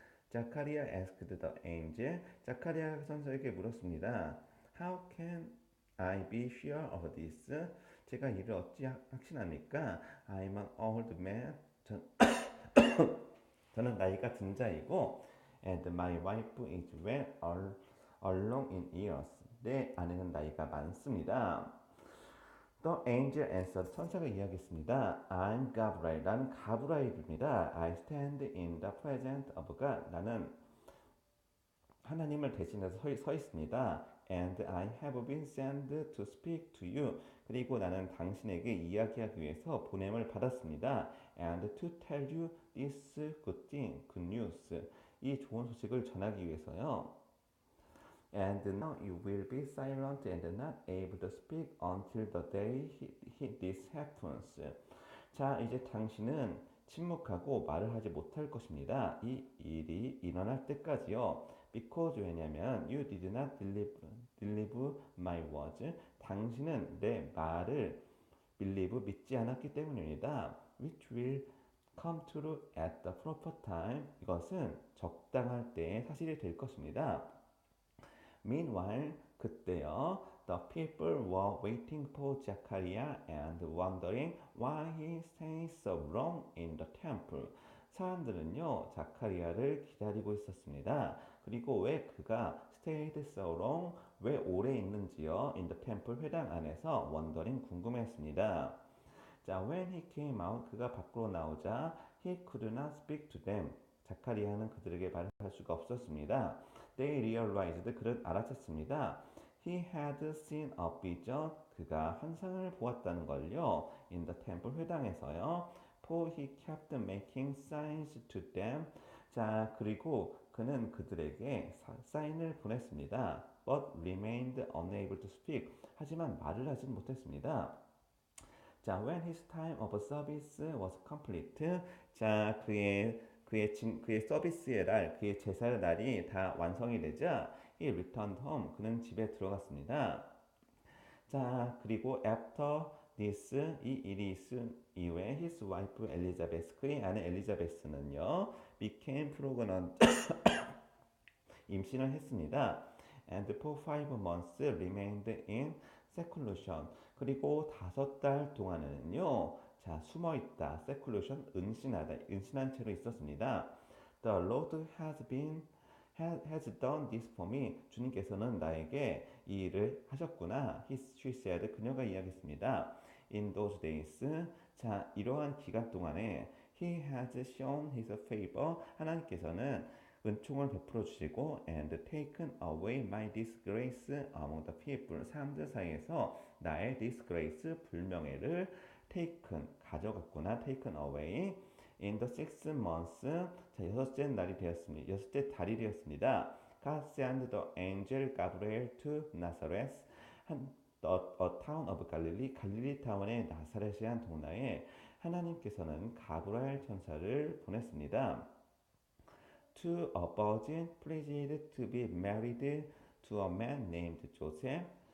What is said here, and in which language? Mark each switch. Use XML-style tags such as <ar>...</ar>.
<en>자카리아 asked the angel.</en> <ko>자카리아 선생에게 물었습니다.</ko> <en>How can I be sure of this?</en> <ko>제가 이를 어찌 확신합니까?</ko> <en>I'm an old man.</en> <ko>저는 나이가 든 자이고</ko> <en>and my wife is well along in years.</en> <ko>내 아내는 나이가 많습니다.</ko> <en>The angel answered.</en> <ko>천사가 이야기했습니다.</ko> <en>I'm Gabriel.</en> <ko>나는 가브라엘입니다.</ko> <en>I stand in the presence of God.</en> <ko>나는 하나님을 대신해서 서 있습니다.</ko> <en>And I have been sent to speak to you.</en> <ko>그리고 나는 당신에게 이야기하기 위해서 보냄을 받았습니다.</ko> <en>And to tell you this good news.</en> <ko>이 좋은 소식을 전하기 위해서요.</ko> <en>And now you will be silent and not able to speak until the day this happens.</en> <ko>자, 이제 당신은 침묵하고 말을 하지 못할 것입니다. 이 일이 일어날 때까지요.</ko> <en>Because</en> <ko>왜냐면</ko> <en>you did not believe my words.</en> <ko>당신은 내 말을 믿지 않았기 때문입니다.</ko> <en>Which will come true at the proper time.</en> <ko>이것은 적당할 때의 사실이 될 것입니다.</ko> <en>Meanwhile,</en> <ko>그때요,</ko> <en>the people were waiting for Zachariah and wondering why he stayed so long in the temple.</en> <ko>사람들은요, 자카리아를 기다리고 있었습니다. 그리고 왜 그가</ko> <en>stayed so long,</en> <ko>왜 오래 있는지요,</ko> <en>in the temple</en> <ko>회당 안에서</ko> <en>wondering</en> <ko>궁금했습니다.</ko> <en>자, when he came out,</en> <ko>그가 밖으로 나오자</ko> <en>he could not speak to them.</en> <ko>자카리아는 그들에게 말할 수가 없었습니다.</ko> <en>They realized.</en> <ko>그는 알아챘습니다.</ko> <en>He had seen a vision.</en> <ko>그가 환상을 보았다는 걸요.</ko> <en>In the temple</en> <ko>회당에서요.</ko> <en>For he kept making signs to them.</en> <ko>자, 그리고 그는 그들에게 사인을 보냈습니다.</ko> <en>But remained unable to speak.</en> <ko>하지만 말을 하진 못했습니다.</ko> <en>자, when his time of service was complete.</en> <ko>자, 그의 서비스의 날, 그의 제사의 날이 다 완성이 되자</ko> <en>he returned home.</en> <ko>그는 집에 들어갔습니다. 자, 그리고</ko> <en>after this,</en> <ko>이 일이 있은 이후에</ko> <en>his wife</en> <ko>엘리자베스, 그의 아내 엘리자베스는요</ko> <en>became pregnant.</en> <ko>임신을 했습니다.</ko> <en>And for 5 months remained in seclusion.</en> <ko>그리고 5달 동안은요, 자, 숨어있다, seclusion, 은신한 채로 있었습니다.</ko> <en>The Lord has done this for me.</en> <ko>주님께서는 나에게 이 일을 하셨구나.</ko> <en>She said.</en> <ko>그녀가 이야기했습니다.</ko> <en>In those days,</en> <ko>자, 이러한 기간 동안에</ko> <en>He has shown his favor.</en> <ko>하나님께서는 은총을 베풀어 주시고</ko> <en>and taken away my disgrace among the people.</en> <ko>사람들 사이에서 나의 disgrace 불명예를 taken 가져갔구나.</ko> <en>taken away in the sixth month.</en> <ko>자, 여섯째 날이 되었습니다. 여섯째 달이 되었습니다.</ko> <en>God sent the angel Gabriel to Nazareth, a town of Galilee.</en> <ko>갈릴리 타운의 나사렛이란 동네에 하나님께서는 가브라엘 천사를 보냈습니다.</ko> <en>To a virgin pledged to be married to a man named Joseph.</en>